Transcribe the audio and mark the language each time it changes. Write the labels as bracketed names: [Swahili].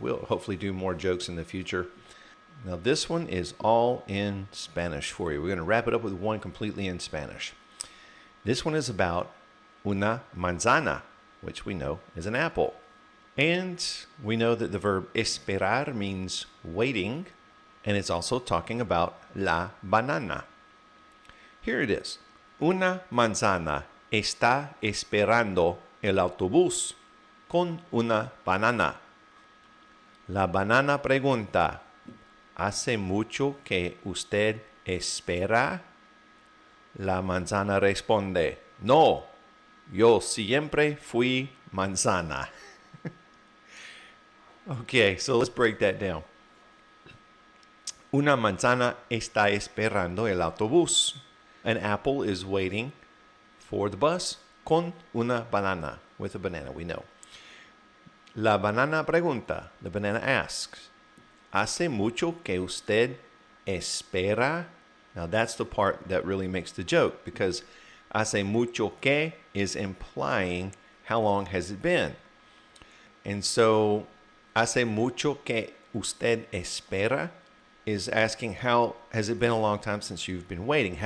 [English] We'll hopefully do more jokes in the future. Now, this one is all in Spanish for you. We're going to wrap it up with one completely in Spanish. This one is about una manzana, which we know is an apple. And we know that the verb esperar means waiting, and it's also talking about la banana. Here it is. [Spanish] Una manzana está esperando el autobús con una banana. La banana pregunta, ¿hace mucho que usted espera? La manzana responde, no, yo siempre fui manzana. [English] Okay, so let's break that down. [Spanish] Una manzana está esperando el autobús. [English] An apple is waiting for the bus [Spanish] con una banana, [English] with a banana, we know. [Spanish] La banana pregunta, [English] the banana asks, [Spanish] ¿hace mucho que usted espera? [English] Now that's the part that really makes the joke, because [Spanish] hace mucho que [English] is implying how long has it been. And so, [Spanish] hace mucho que usted espera [English] is asking how has it been a long time since you've been waiting?